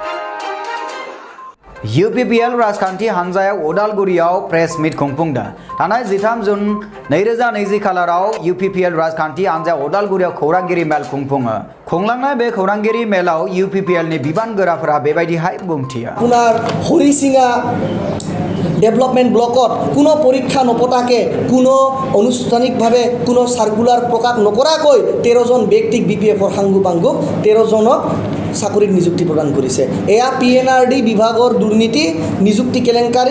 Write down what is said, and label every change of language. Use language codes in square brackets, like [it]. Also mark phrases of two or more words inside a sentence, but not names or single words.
[brx] UPPL राजखान्थि हान्जाया उदालगुरियाव [en] press meet [brx] खुंफुंदों। थांनाय 13 जुन 2020 खालाराव UPPL राजखान्थि हान्जाया उदालगुरियाव खौरांगिरि मेल खुंफुङो। खुंलांनाय बे खौरांगिरि मेलाव UPPL नि बिबानगोराफोरा बेबायदिहाय बुंथियो। [as] আপোনাৰ হৰিচিঙা [en] development blockত [as] কোনো পৰীক্ষা নপতাকে, কোনো আনুষ্ঠানিকভাৱে কোনো চাৰ্কুলাৰ প্ৰকাশ নকৰাকৈ 13জন ব্যক্তিক BPF-ৰ সাংগু পাংগুক 13জনক চাকৰিত নিযুক্তি প্ৰদান কৰিছে। এয়া PNRD বিভাগৰ দুৰ্নীতি, নিযুক্তি কেলেংকাৰী।